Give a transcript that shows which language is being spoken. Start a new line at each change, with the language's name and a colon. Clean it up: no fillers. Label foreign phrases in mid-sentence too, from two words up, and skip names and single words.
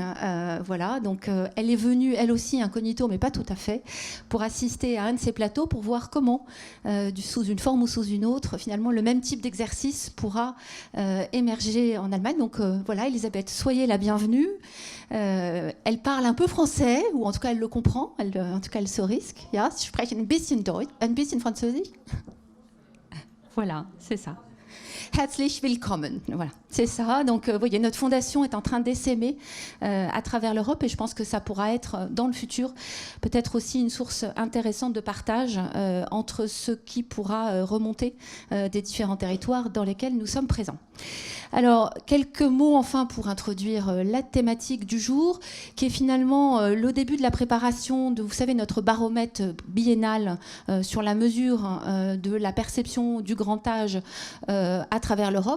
French: Voilà, donc elle est venue, elle aussi, incognito, mais pas tout à fait, pour assister à un de ces plateaux, pour voir comment, sous une forme ou sous une autre, finalement, le même type d'exercice pourra émerger en Allemagne. Donc voilà, Elisabeth, soyez la bienvenue. Elle parle un peu français, ou en tout cas, elle le comprend, en tout cas, elle se risque.
German: Ja, sie sprechen ein bisschen Deutsch, ein bisschen Französisch.
French: Voilà, c'est ça.
German: Herzlich willkommen.
French: Voilà, c'est ça. Donc, vous voyez, notre fondation est en train d'essaimer à travers l'Europe et je pense que ça pourra être, dans le futur, peut-être aussi une source intéressante de partage entre ce qui pourra remonter des différents territoires dans lesquels nous sommes présents. Alors, quelques mots enfin pour introduire la thématique du jour, qui est finalement le début de la préparation de, vous savez, notre baromètre biennal sur la mesure de la perception du grand âge à travers l'Europe.